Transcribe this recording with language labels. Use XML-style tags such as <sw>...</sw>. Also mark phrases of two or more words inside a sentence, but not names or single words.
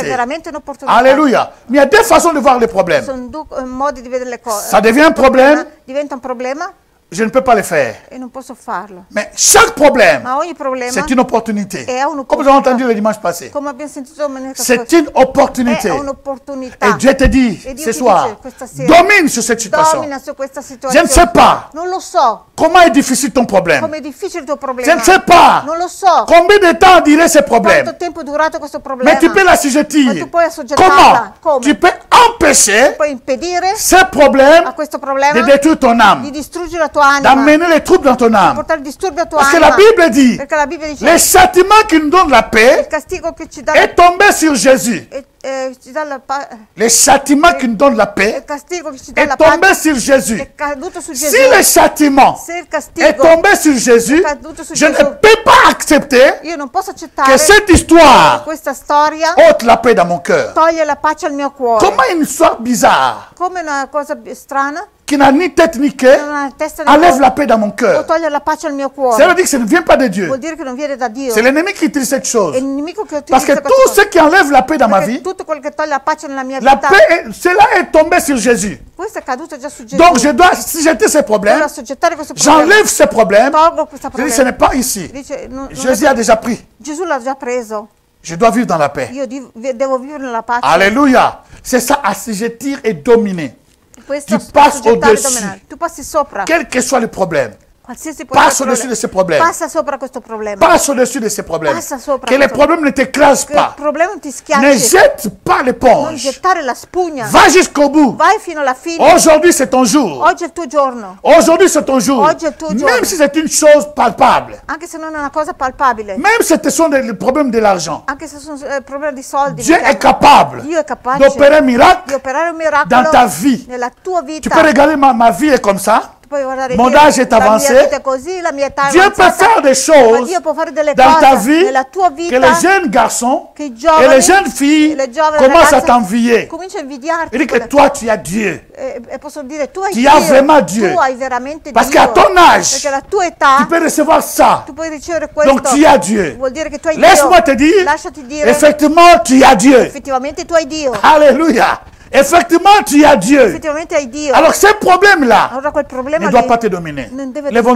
<it>veramente un'opportunità.</it> <fr>Alléluia. Mais il y a deux façons de voir les problèmes.</fr> <it>Sono due modi di vedere le cose.</it> <fr>Ça devient un problème,</fr> <it>Diventa un problema</it> <fr>je ne peux pas le faire.</fr> <it>e non posso farlo.</it> <fr>Mais chaque problème,</fr> <it>Ma ogni problema</it> <fr>c'est une opportunité.</fr> <it>è un'opportunità.</it> <fr>Comme nous avons entendu le dimanche passé.</fr> <it>Come abbiamo sentito domenica</it> <fr>C'est</fr> <it>scorsa,</it> <fr>une opportunité.</fr> <it>è un'opportunità.</it> <fr>Et Dieu te dit</fr> <it>E Dio</it> <fr>ce</fr> <it>ti</it> <fr>soir,</fr> <it>dice questa sera,</it> <fr>domine sur cette situation.</fr> <it>domina su questa</it> <fr>Je</fr> <it>situazione.</it> <fr>ne sais pas</fr> <it>Non lo so.</it> <fr>comment est difficile ton problème.</fr> <it>Come è difficile il tuo</it> <fr>Je</fr> <it>problema.</it> <fr>ne sais pas</fr> <it>Non lo so.</it> <fr>combien de temps durer ce problème.</fr> <it>Quanto tempo è durato questo problema?</it> <fr>Mais tu peux</fr> <it>Ma</it> <fr>l'assujettir.</fr> <it>tu puoi assoggettarla.</it> <fr>Comment?</fr> <it>Come?</it> <fr>Tu peux empêcher</fr> <it>Puoi impedire</it> <fr>ce problème</fr> <it>a questo</it> <fr>de</fr> <it>problema</it> <fr>détruire ton</fr> <it>di</it> <fr>âme,</fr> <it>distruggere la tua anima,</it> <fr>d'amener les troubles dans ton</fr> <it>di</it> <fr>âme.</fr> <it>portare disturbi a tua</it> <fr>Parce que</fr> <it>anima.</it> <fr>la Bible dit,</fr> <it>Perché la Bibbia dice</it> <fr>le châtiment qui nous donne la</fr> <it>il</it> <fr>paix</fr> <it>castigo che ci dà</it> <fr>est tombé sur Jésus.</fr> <it>ci dà la</it> <fr>Le châtiment qui nous donne la</fr> <it>il</it> <fr>paix</fr> <it>castigo che ci dà</it> <fr>est</fr> <it>la</it> <fr>tombé</fr> <it>pace</it> <fr>sur Jésus.</fr> <it>è caduto su</it> <fr>Si</fr> <it>Gesù.</it> <fr>le châtiment</fr> <it>Se il</it> <fr>est</fr> <it>castigo</it> <fr>tombé sur Jésus,</fr> <it>caduto su</it> <fr>je ne</fr> <it>Gesù,</it> <fr>peux pas accepter</fr> <it>io non posso</it> <fr>que</fr> <it>accettare</it> <fr>cette histoire</fr> <it>questa storia</it> <fr>ôte la paix dans mon cœur.</fr> <it>toglie la pace al mio cuore.</it> <fr>Comment une histoire bizarre,</fr> <it>Come una cosa strana,</it> <fr>qui n'a ni tête ni</fr> <it>non</it> <fr>queue,</fr> <it>ha una testa né</it> <fr>enlève</fr> <it>cuore,</it> <fr>la paix dans mon</fr> <it>o</it> <fr>cœur?</fr> <it>toglie la pace al mio</it> <fr>Ça</fr> <it>cuore.</it> <fr>veut dire que ça ne vient pas de Dieu.</fr> <it>Vuol dire che non viene da Dio.</it> <fr>C'est l'ennemi qui utilise cette chose.</fr> <it>È il nemico che</it> <fr>Parce que</fr> <it>utilizza</it> <fr>tout</fr> <it>questa</it> <fr>ce qui enlève la paix dans ma</fr> <it>Perché</it> <fr>vie,</fr> <it>tutto quello che toglie la pace nella mia</it> <fr>la</fr> <it>vita,</it> <fr>paix, cela est tombé sur Jésus.</fr> <it>questo è caduto già su Gesù.</it> <fr>Donc je dois, si j'étais ces</fr> <it>Devo</it> <fr>problèmes,</fr> <it>assoggettare questo problema.</it> <fr>j'enlève ces problèmes.</fr> <it>Tolgo questo</it> <fr>Je dis, ce</fr> <it>problema.</it> <fr>n'est pas ici.</fr> <it>Dice, non</it> <fr>Jésus</fr> <it>è-</it> <fr>a déjà pris.</fr> <it>Gesù l'ha già preso.</it> <fr>Je dois vivre dans la paix.</fr> <it>Io devo vivere nella pace.</it> <fr>Alléluia. C'est ça, assujettir et dominer.</fr> <it>Questo</it> <fr>Tu passes</fr> <it>assoggettare e</it> <fr>au-dessus.</fr> <it>dominare. Tu passi sopra.</it> <fr>Quel que soit le problème,</fr> <it>Qualsiasi può</it> <fr>passe</fr> <it>essere il</it> <fr>au-dessus de ces problèmes.</fr> <it>Passa sopra questo problema.</it> <fr>Passe au-dessus de ces problèmes.</fr> <it>Passa sopra</it> <fr>Que les</fr> <it>questo-</it> <fr>problèmes ne t'écrasent</fr> <it>Che il</it> <fr>pas.</fr> <it>problema non ti</it> <fr>Ne</fr> <it>schiacci.</it> <fr>jette pas</fr> <it>Non</it> <fr>l'éponge.</fr> <it>gettare la spugna.</it> <fr>Va jusqu'au bout.</fr> <it>Vai fino alla fine.</it> <fr>Aujourd'hui, c'est ton jour.</fr> <it>Oggi è il tuo giorno.</it> <fr>Aujourd'hui, c'est ton jour.</fr> <it>Oggi è il tuo giorno.</it> <fr>Même si c'est une chose palpable.</fr> <it>Anche se non è una cosa palpabile.</it> <fr>Même si ce sont des problèmes de l'argent.</fr> <it>Anche se sono problemi di soldi.</it> <fr>Dieu</fr> <it>mettiamo.</it> <fr>est capable</fr> <it>Dio è capace</it> <fr>d'opérer un</fr> <it>di</it> <fr>miracle</fr> <it>operare un miracolo</it> <fr>dans ta vie.</fr> <it>nella tua</it> <fr>Tu</fr> <it>vita.</it> <fr>peux regarder ma vie est comme ça.</fr> <it>Tu puoi guardare</it> <fr>Mon</fr> <it>Dio,</it> <fr>âge est</fr> <it>la</it> <fr>avancé.</fr> <it>mia vita è così, la mia età è</it> <fr>Dieu peut</fr> <it>avanzata.</it> <fr>faire des</fr> <it>Ma</it> <fr>choses</fr> <it>Dio può fare delle</it> <fr>dans ta</fr> <it>cose</it> <fr>vie</fr> <it>nella tua</it> <fr>que</fr> <it>vita</it> <fr>les jeunes garçons</fr> <it>che i</it> <fr>et</fr> <it>giovani</it> <fr>les jeunes filles</fr> <it>e le giovani</it> <fr>commencent à</fr> <it>ragazze</it> <fr>t'envier.</fr> <it>cominciano a invidiarti.</it> <fr>Il dit que toi, tu as Dieu.</fr> <it>E possono dire tu hai</it> <fr>Tu</fr> <it>Dio,</it> <fr>as vraiment Dieu.</fr> <it>tu hai veramente</it> <fr>Parce</fr> <it>Dio.</it> <fr>qu'à ton âge,</fr> <it>Perché alla tua età</it> <fr>tu peux recevoir ça.</fr> <it>tu puoi ricevere questo.</it> <fr>Donc tu as Dieu.</fr> <it>Vuol dire che tu hai</it> <fr>Laisse-moi</fr> <it>Dio.</it> <fr>te dire,</fr> <it>Lasciati dire,</it> <fr>effectivement, tu as Dieu.</fr> <it>effettivamente tu hai Dio.</it> <fr>Alléluia. Effectivement, tu as Dieu.</fr> <it>Effettivamente hai Dio.</it> <fr>Alors, ce problème-là</fr> <it>Allora quel problema</it> <fr>ne doit</fr> <it>lì</it> <fr>pas te dominer.</fr> <it>non deve</it> <fr>Lèvons-nous,</fr>